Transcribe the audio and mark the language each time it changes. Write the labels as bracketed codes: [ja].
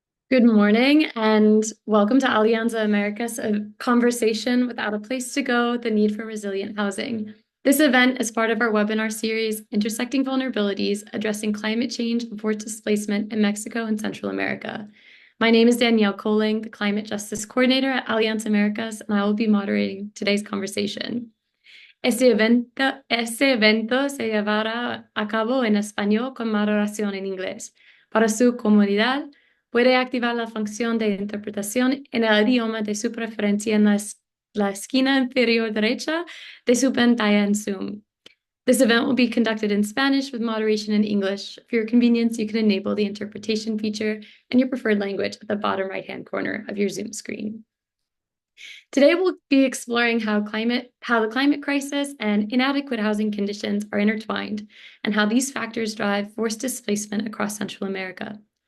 [en] Good morning and welcome to Alianza Americas, a conversation without a place to go, the need for resilient housing. This event is part of our webinar series, Intersecting Vulnerabilities, Addressing Climate Change and Forced Displacement in Mexico and Central America. My name is Danielle Coling, the Climate Justice Coordinator at Alianza Americas, and I will be moderating today's conversation. [es] Este evento se llevará a cabo en español con moderación en inglés. Para su comodidad, puede activar la función de interpretación en el idioma de su preferencia en la esquina inferior derecha de su pantalla en Zoom. [en] This event will be conducted in Spanish with moderation in English. For your convenience, you can enable the interpretation feature in your preferred language at the bottom right-hand corner of your Zoom screen. Today, we'll be exploring how the climate crisis and inadequate housing conditions are intertwined, and how these factors drive forced displacement across Central America.